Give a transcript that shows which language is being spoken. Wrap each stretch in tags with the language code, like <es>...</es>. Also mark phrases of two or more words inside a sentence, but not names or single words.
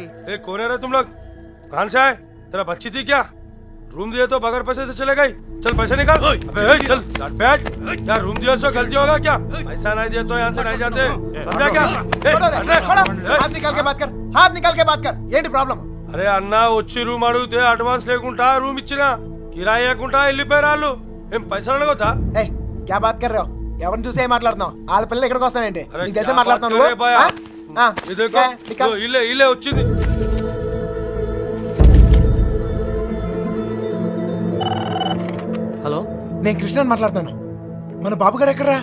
<hi>कौन है रे तुम लोग? कहाँ से आए? तेरा बच्ची थी क्या? रूम दिए तो बगैर पैसे से चले गई. चल पैसे निकाल. अबे चल बैठ. क्या रूम दिया तो गलती होगा क्या? पैसा नहीं दिया तो यहाँ से नहीं जाते. समझा क्या? हाथ निकाल के बात कर. हाथ निकाल के बात कर. ये प्रॉब्लम.</hi> <te>అరే అన్న వచ్చి రూమ్ అడిగితే అడ్వాన్స్ లేకుండా రూమ్ ఇచ్చినా కిరాయి లేకుండా వెళ్ళిపోయారు. ఏం పైసలు అడగొద్దా?</te> <hi>क्या बात कर रहे हो?</hi> <te>ఎవరిని చూసే మాట్లాడుతున్నావు? వాళ్ళ పిల్లలు ఇక్కడికి వస్తావేంటి? నీకు తెలిసే మాట్లాడుతున్నావు. ఇల్లే వచ్చింది. హలో, నేను కృష్ణని మాట్లాడుతాను. మన బాబు గారు ఎక్కడరా?</te>